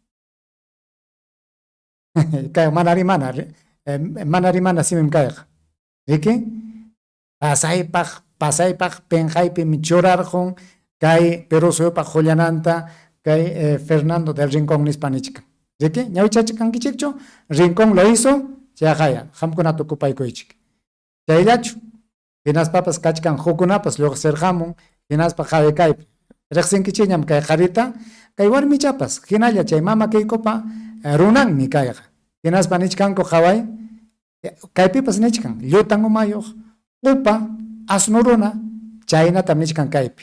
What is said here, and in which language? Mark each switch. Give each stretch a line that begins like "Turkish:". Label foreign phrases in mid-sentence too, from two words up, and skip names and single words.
Quechua: Kay manarimana simim kayqa. Riki? Pasaypaq penqaypi churarqun kay Perú suyupa qollananta kay Fernando del Rincón nispa nichkan. Riki? Ñawichachikankichikchu Rincón
Spanish: lo hizo
Quechua: chayaqaya qamkunata ocupaykuychik. Chayllachu. Hinaspapas kachkan hukunapas lluqsirqamun hinaspa qhaway kaypi. Riqsinkichiñam kay qarita kay warmichapas hinalla chay mama kaykupa runanmi kayqa. Hinaspa nichkanku qhaway kaypipas nichkan llutan umayuq upa asnu runa chaynatam nichkan kaypi.